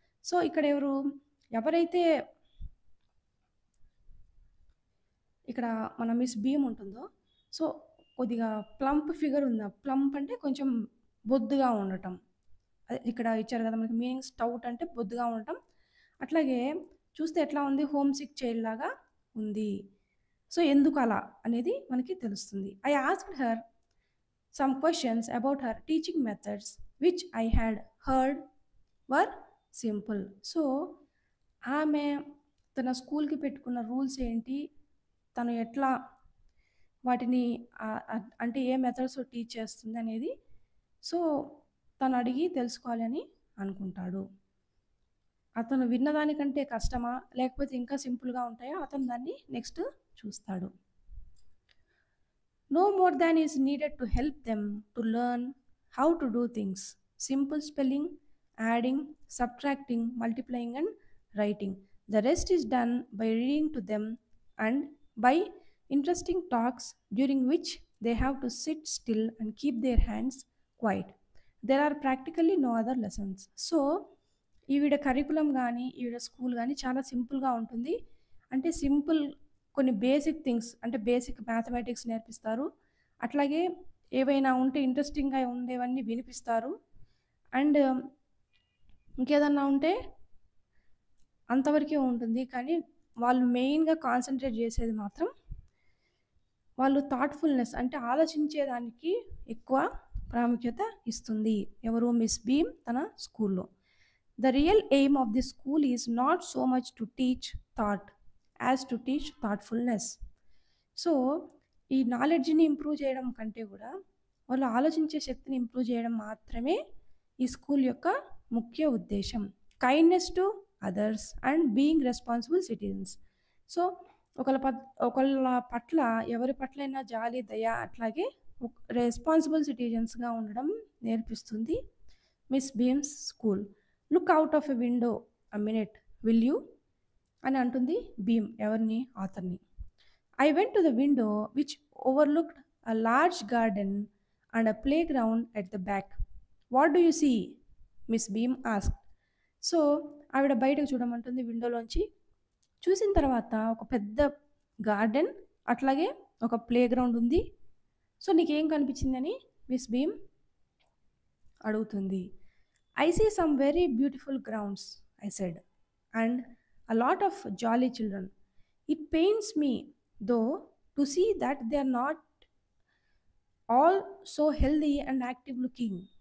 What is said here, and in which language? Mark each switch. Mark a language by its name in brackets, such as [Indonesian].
[Telugu] So ఇక్కడ ఎవరైతే ఇక్కడ మన మిస్ బీమ్ ఉంటుందో, సో కొద్దిగా ప్లంప్ ఫిగర్ ఉందా. ప్లంప్ అంటే కొంచెం బొద్దుగా ఉండటం, అదే ఇక్కడ ఇచ్చారు కదా మనకి మీనింగ్. స్టౌట్ అంటే బొద్దుగా ఉండటం, అట్లాగే చూస్తే ఎట్లా ఉంది, హోమ్ సిక్ చైల్డ్ లాగా ఉంది. సో ఎందుకు అలా అనేది మనకి తెలుస్తుంది. [English] I asked her Some questions about her teaching methods, which I had heard, were simple. [Telugu] So ఆమె తన స్కూల్కి పెట్టుకున్న రూల్స్ ఏంటి, తను ఎట్లా వాటిని అంటే ఏ మెథడ్స్ టీచ్ చేస్తుంది అనేది సో తను అడిగి తెలుసుకోవాలని అనుకుంటాడు. అతను విన్నదానికంటే కష్టమా లేకపోతే ఇంకా సింపుల్గా ఉంటాయో అతను దాన్ని నెక్స్ట్ చూస్తాడు. [English] No more than is needed to help them to learn how to do things. Simple spelling, adding, subtracting, multiplying, and writing. The rest is done by reading to them and by interesting talks during which they have to sit still and keep their hands quiet. There are practically no other lessons. [Telugu] So, ఈవిడ curriculum కానీ ఈవిడ school కానీ చాలా సింపుల్గా ఉంటుంది. అంటే simple కొన్ని basic things అంటే బేసిక్ మ్యాథమెటిక్స్ నేర్పిస్తారు, అట్లాగే ఏవైనా ఉంటే ఇంట్రెస్టింగ్గా ఉండేవన్నీ వినిపిస్తారు, అండ్ ఇంకేదన్నా ఉంటే అంతవరకే ఉంటుంది. కానీ వాళ్ళు మెయిన్గా కాన్సన్ట్రేట్ చేసేది మాత్రం వాళ్ళు థాట్ఫుల్నెస్ అంటే ఆలోచించేదానికి ఎక్కువ ప్రాముఖ్యత ఇస్తుంది. ఎవరు? మిస్ బీమ్ తన స్కూల్లో. [English] The real aim of this school is not so much to teach thought as to teach thoughtfulness. [Telugu] So ఈ నాలెడ్జ్ని ఇంప్రూవ్ చేయడం కంటే కూడా వాళ్ళు ఆలోచించే శక్తిని ఇంప్రూవ్ చేయడం మాత్రమే ఈ స్కూల్ యొక్క ముఖ్య ఉద్దేశం. [English] Kindness to others and being responsible citizens. [Telugu] So ఒకళ్ళ పట్ల ఎవరి పట్లైనా జాలి దయ అట్లాగే రెస్పాన్సిబుల్ సిటిజన్స్గా ఉండడం నేర్పిస్తుంది miss beams school. [English] look out of a window a minute will you [Telugu] అని అంటుంది బీమ్ ఎవరిని? ఆథర్ని. [English] I went to the window which overlooked a large garden and a playground at the back. What do you see? Miss Beam ask. [Telugu] So ఆవిడ బయటకు చూడమంటుంది విండోలోంచి. చూసిన తర్వాత ఒక పెద్ద garden అట్లాగే ఒక ప్లే గ్రౌండ్ ఉంది. సో నీకేం కనిపించిందని మిస్ బీమ్ అడుగుతుంది. [English] I see some very beautiful grounds, I said, and a lot of jolly children. It pains me, though, to see that they are not all so healthy and active looking.